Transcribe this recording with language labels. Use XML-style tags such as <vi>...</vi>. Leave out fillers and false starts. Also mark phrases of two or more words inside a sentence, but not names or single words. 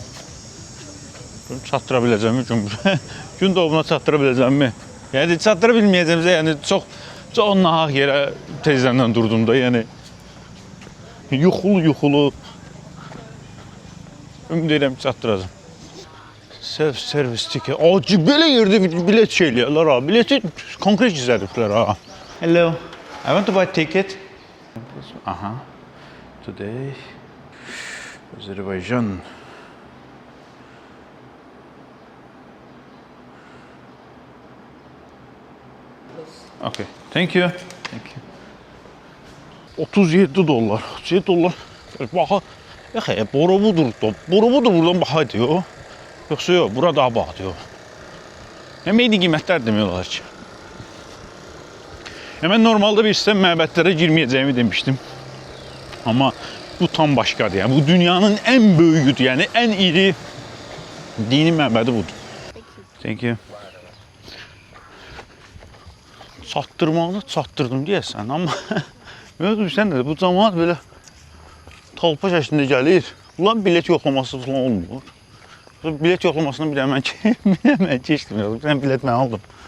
<az>Çatdıra biləcəm mi? Gün doğumuna çatdıra biləcəm mi? Yəni çatdıra bilməyəcəmsə, yəni çox nahaq yerə tezdən durdum da, yəni yuxulu. Ümid edirəm ki, çatdıracam.</az> <en>Self-service ticket.</en> <az>Acı, belə yerdə bilet şey eləyərlər ha. Bileti konkret gizlədiblər ha.</az> <en>Hello, I want to buy ticket. Aha. Today. Azərbaycan. Okay, thank you. 37 dollar. 37 dollar.</en> <az>Baxa, borubudur buradan baxaydı yo. Yoxsa yox, bura daha baxdı yo. Eyni qiymətlər demək olar ki. Mən normalda bir istəm məbədlərə girməyəcəyimi demişdim. Amma bu tam başqadır. Yəni bu dünyanın ən böyüyüdür, yəni ən iri dini məbədi budur.</az> <en>Thank you.</en> <az>Çatdırmağını çatdırdım deyəsən, amma sən də bu cəmaat belə talpa şəklində gəlir. Ulan bilet yoxlaması falan olmur. Bilet yoxlamasını bir mən keçdim. Sən bilet mən aldım.</az>